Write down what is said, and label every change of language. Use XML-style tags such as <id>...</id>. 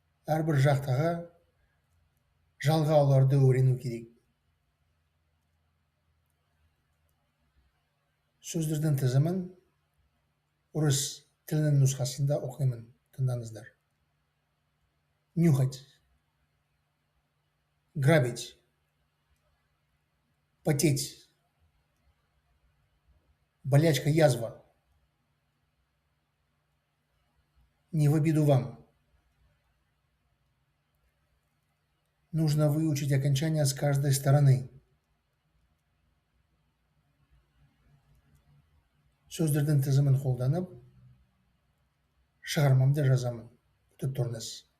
<kk>Әрбір жақтаға жалға оларды үйрену керек. Сөздердің тізімін орыс тілінің нұсқасында оқимын. Тыңдаңыздар.</kk> <ru>Нюхать, грабить, потеть, болячка, язва. Не в обиду вам. Нужно выучить окончания с каждой стороны.</ru> <kk>Сөздердің тізімін қолданып, шығармамды жазамын. Күтіп тұрыңыз.</kk>